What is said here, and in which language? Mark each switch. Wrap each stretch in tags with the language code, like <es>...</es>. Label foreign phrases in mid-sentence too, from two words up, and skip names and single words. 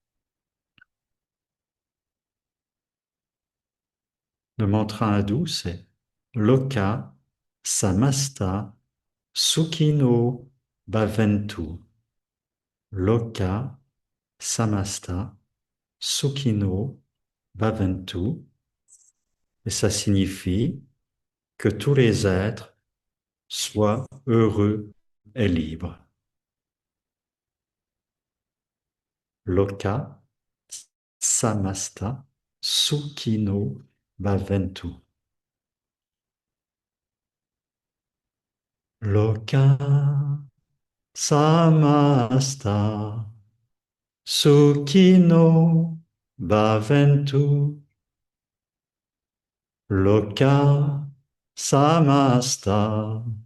<fr>Le mantra hindou, c'est</fr> <sa>लोका समस्ता सुखिनो भवन्तु. लोका समस्ता सुखिनो भवन्तु.</sa> <fr>Et ça signifie que tous les êtres soient heureux et libres.</fr> <sa>लोका समस्ता सुखिनो भवन्तु. लोका समस्ता सुखिनो भवन्तु लोका समस्ता.</sa>